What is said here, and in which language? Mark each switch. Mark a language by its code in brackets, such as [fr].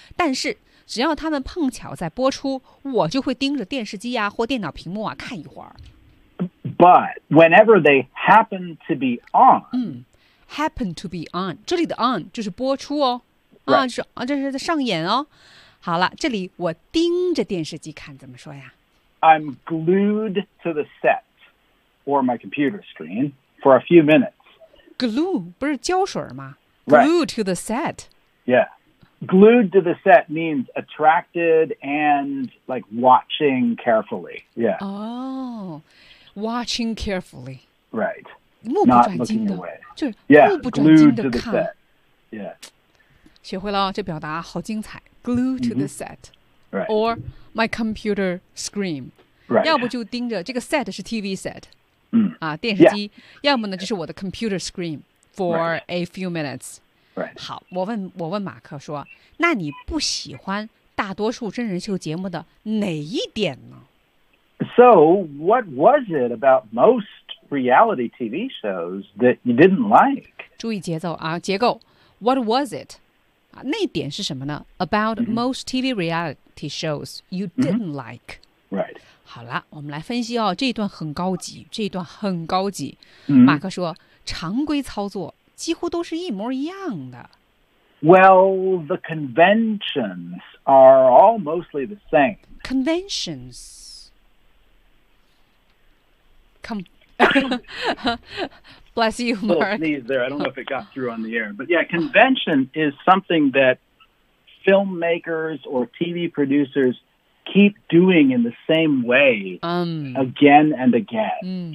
[zh] 但是只要他们碰巧在播出，我就会盯着电视机啊或电脑屏幕啊看一会儿。 [en] But whenever they happen to be on, happen to be on， [zh] 这里的 on 就是播出哦。 [en] Right. [zh] 啊，就是啊，这是在上演哦。好了，这里我盯着电视机看，怎么说呀 [en] ？I'm glued to the set or my computer screen for a few minutes. [zh] Glue 不是胶水吗 [en] ？Glued、 right. to the set. Yeah, glued to the set means attracted and like watching carefully. Yeah. Oh, watching carefully. Right. [zh] 目不转睛的， [en] Not looking away. [zh] 就是目不转睛的看。 [en] Yeah, glued to the set. Yeah. [zh] 学会了这表达好精彩 [en] glue to the set、 right. or my computer screen、 right. [zh] 要不就盯着这个 set 是 TV set、啊、电视机、 [en] yeah. [zh] 要么呢就是我的 [en] computer screen for、 right. a few minutes、 right. [zh] 好我问马克说那你不喜欢大多数真人秀节目的哪一点呢 [en] So what was it about most reality TV shows that you didn't like? [zh] 注意节奏啊，结构。 [en] What was it? [zh] 那点是什么呢? [en] About most TV reality shows you didn't like. Right. [zh] 好了，我们来分析哦，这一段很高级，这一段很高级。马克说，常规操作几乎都是一模一样的。 [en] Well, the conventions are all mostly the same. Conventions. Bless you, Mark. A little sneeze there. I don't know if it got through on the air. But yeah, convention is something that filmmakers or TV producers keep doing in the same way again and again.